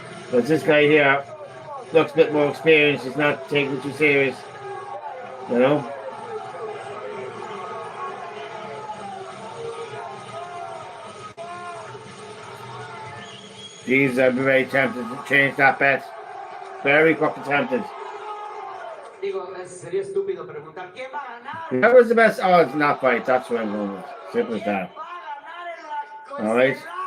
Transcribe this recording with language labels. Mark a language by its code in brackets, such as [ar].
[en] But this guy here looks a bit more experienced, he's not taking it too serious, you know. Jeez, I'd be very tempted to change that bet. Very fucking tempted. [es] Digo, sería estúpido preguntar quién va a ganar. [en] That was the best odds in that fight. That's what I'm going with. Simple as that. All right.